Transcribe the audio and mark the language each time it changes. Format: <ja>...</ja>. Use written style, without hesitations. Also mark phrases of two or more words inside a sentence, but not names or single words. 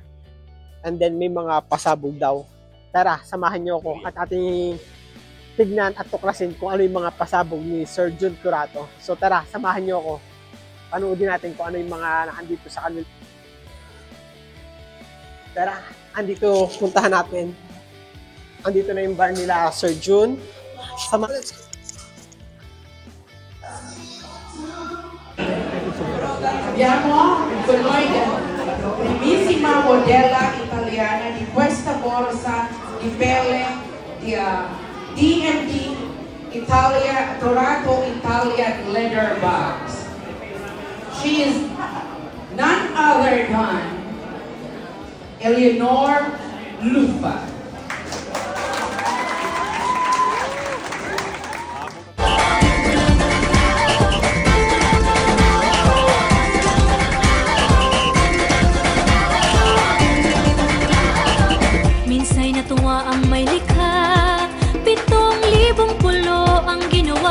<tl>And then may mga pasabog daw. Tara, samahan niyo ako at ating tignan at tuklasin kung ano yung mga pasabog ni Sir Jun Curato. So tara, samahan niyo ako. Panoodin natin kung ano yung mga nandito sa kanila. Tara, andito, puntahan natin. Andito na yung bar nila, Sir Jun.</tl> <it>Abbiamo con noi primissima modella italiana di questa borsa di pelle di DMD Italia, Curato Italian Leather Bags.</it> <en>She is none other than Eleonor Lufa.</en> <tl>Minsa'y natuwa ang may likha, 7,000 pulo ang ginawa.</tl>